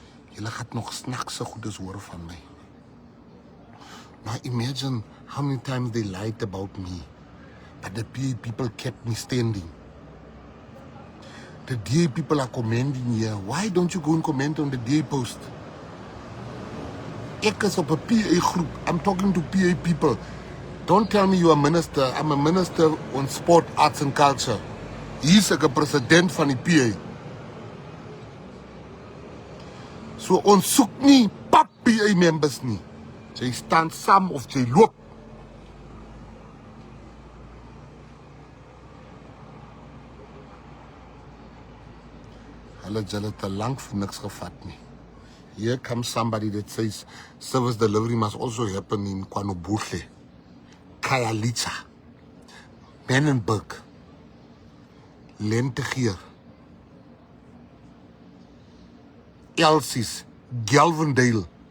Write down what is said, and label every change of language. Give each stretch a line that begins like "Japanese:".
Afrikaans: Julle gaat nog snaakse goedes hoor van my.
English: Now imagine how many times they lied about me, but the PA people kept me standing. The DA people are commending here. Why don't you go and comment on the DA post?
Afrikaans: Ek is op 'n PA groep.
English: I'm talking to PA people. Don't tell me you are a minister. I'm a minister on sport, arts and culture.
Afrikaans: Hier's ek 'n president van die PA. So ons soek nie pap PA members nie. Jy staan saam of jy loop. Hulle te lank vir niks gevat nie.
English: Here comes somebody that says service delivery must also happen in KwaNobuhle, Khayelitsha, Menenberg, Lentegeur, Elsie's, Galvindale.